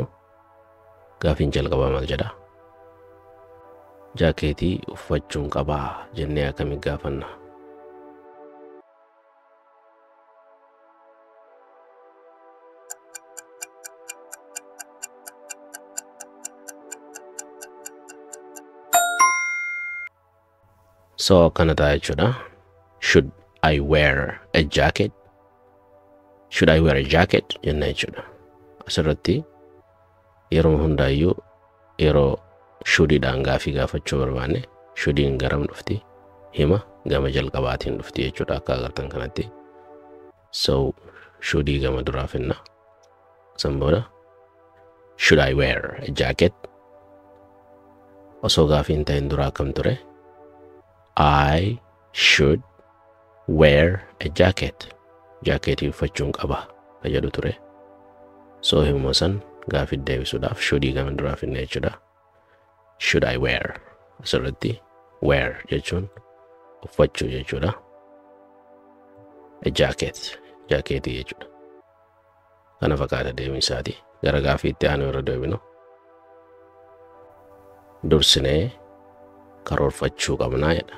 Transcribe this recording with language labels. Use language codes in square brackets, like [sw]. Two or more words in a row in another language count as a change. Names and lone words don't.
[om] Gaafiin jalqabaa maal jedha? Jaakeetii uffachuun qabaa jennee akkamitti gaafanna? So akkana ta'a jechuudha. [en] Should I wear a jacket? Should I wear a jacket? [om] Jenna jechuudha. Asirratti yeroo hundaayyuu yeroo shouldiidhaan gaafii gaafachuu barbaanne shouldiin garam dhufti? Hima gama jalqabaatiin dhufti jechuudha akka agartan kanatti. So shouldii gama duraa finna. San booda [en] should I wear a jacket? [om] Osoo gaafiin ta'in duraa akkam ture? [en] I should wear a jacket. [om] Jaakeetii uffachuun qaba ka jedhu ture. So himuma san gaafii deebisuudhaaf shouldi gama duraa finne jechuudha. [en] Should I wear? [om] Asirratti wear jechuun uffachuu jechuudha. [en] A jacket, [om] jaakeetii jechuudha. Kana fakkaata deemisaati. Gara gaafiitti aanu irra deebinu. Dursinee karoorfachuu qabnaa jedha.